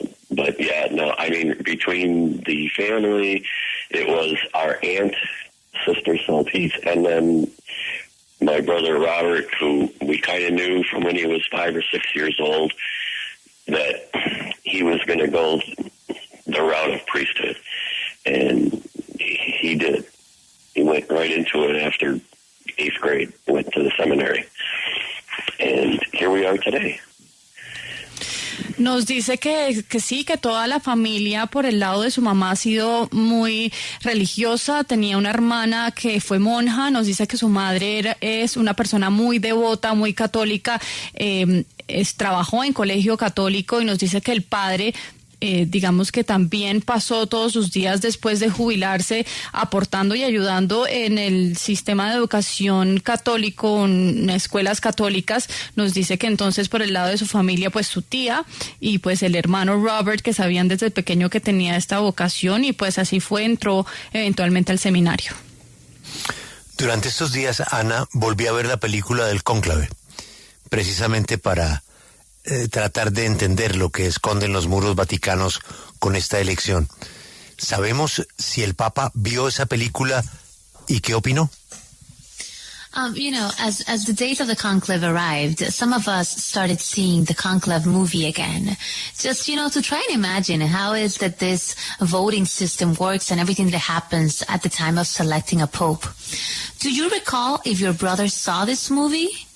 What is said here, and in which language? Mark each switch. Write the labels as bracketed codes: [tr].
[en] But yeah, no, I mean, between the family, it was our aunt, Sister Saltese, and then my brother Robert, who we kind of knew from when he was 5 or 6 years old that he was going to go the route of priesthood, and he did. He went right into it after 8th grade, went to the seminary, and here we are today. [es] Nos dice que sí, que toda la familia por el lado de su mamá ha sido muy religiosa, tenía una hermana que fue monja, nos dice que su madre es una persona muy devota, muy católica, trabajó en colegio católico, y nos dice que el padre digamos que también pasó todos sus días después de jubilarse aportando y ayudando en el sistema de educación católico, en escuelas católicas. Nos dice que entonces por el lado de su familia, pues su tía y pues el hermano Robert, que sabían desde pequeño que tenía esta vocación, y pues así fue, entró eventualmente al seminario. Durante estos días, Ana, volví a ver la película del Cónclave, precisamente para tratar de entender lo que esconden los muros vaticanos con esta elección. ¿Sabemos si el Papa vio esa película y qué opinó? [en] As the date of the conclave arrived, some of us started seeing the conclave movie again. Just, to try and imagine how is that this voting system works and everything that happens at the time of selecting a pope. Do you recall if your brother saw this movie?